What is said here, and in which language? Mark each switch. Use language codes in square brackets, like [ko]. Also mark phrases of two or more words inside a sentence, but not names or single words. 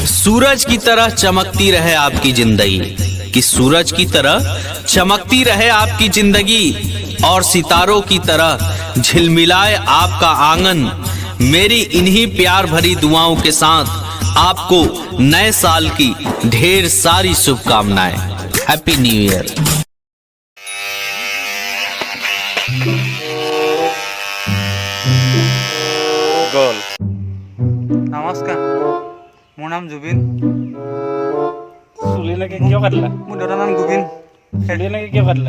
[hi] सूरज की तरह चमकती रहे आपकी जिंदगी, कि सूरज की तरह चमकती रहे आपकी जिंदगी और सितारों की तरह झिलमिलाए आपका आंगन। मेरी इन्हीं प्यार भरी दुआओं के साथ आपको नए साल की ढेर सारी शुभकामनाएं। [en] Happy New Year. গল। [as] নমস্কাৰ, মোৰ নাম জুবিন। চুলি এনেকে কিয় কাটিলা? মোৰ দেউতাৰ নাম গোবিন। চুলি এনেকে কিয় কাটিলা?